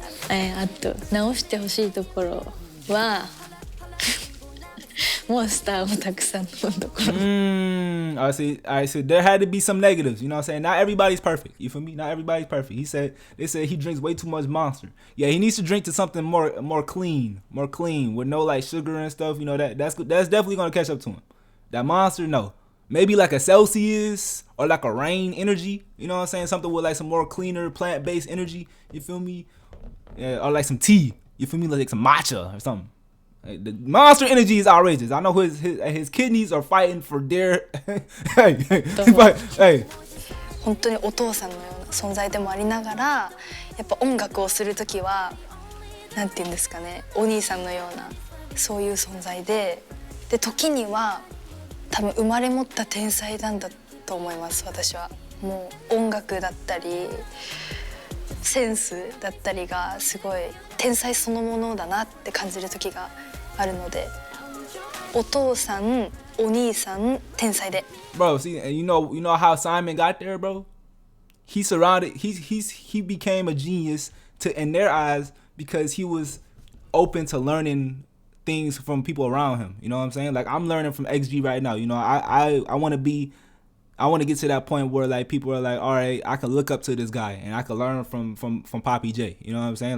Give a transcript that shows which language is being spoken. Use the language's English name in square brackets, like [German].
[Japanese] あと直してほしいところはモンスターをたくさん飲むところ。 [English] I see. There had to be some negatives. You know what I'm saying? Not everybody's perfect. You feel me? Not everybody's perfect. They said he drinks way too much Monster. Yeah, he needs to drink to something more clean with no like sugar and stuff. You know that's definitely gonna catch up to him. That Monster, no. Maybe like a Celsius or like a Rain energy. You know what I'm saying? Something with like some more cleaner plant-based energy. You feel me? Yeah, or like some tea. You feel me? Like some matcha or something. The Monster energy is outrageous. I know his kidneys are fighting for their hey. [Japanese] 本当にお父さんのような存在でもありながら、やっぱ音楽をするときはなんていうんですかね、お兄さんのようなそういう存在で、時には多分生まれ持った天才なんだと思います。私はもう音楽だったりセンスだったりがすごい天才そのものだなって感じる時があるので、お父さん、お兄さん、天才で。 [English] Bro, see, and you know how Simon got there, bro? He became a genius in their eyes because he was open to learning things from people around him. You know what I'm saying? Like I'm learning from XG right now. You know, I want to get to that point where like people are like, all right, I can look up to this guy and I can learn from Poppy J. You know what I'm saying?